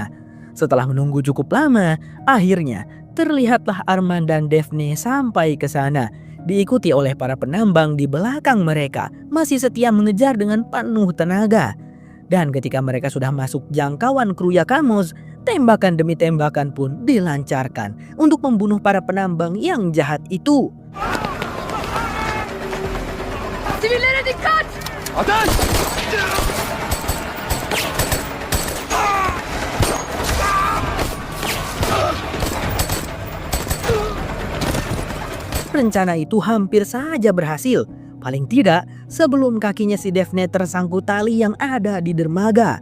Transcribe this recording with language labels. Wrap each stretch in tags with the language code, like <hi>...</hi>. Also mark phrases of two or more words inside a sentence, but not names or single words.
<id>Setelah menunggu cukup lama, akhirnya terlihatlah Arman dan Daphne sampai ke sana, diikuti oleh para penambang di belakang mereka, masih setia mengejar dengan penuh tenaga. Dan ketika mereka sudah masuk jangkauan kru Yakamos, tembakan demi tembakan pun dilancarkan untuk membunuh para penambang yang jahat itu.</id> <tr>Sivillere dikkat! Ateş!</tr> <id>Rencana itu hampir saja berhasil. Paling tidak sebelum kakinya si Daphne tersangkut tali yang ada di dermaga.</id>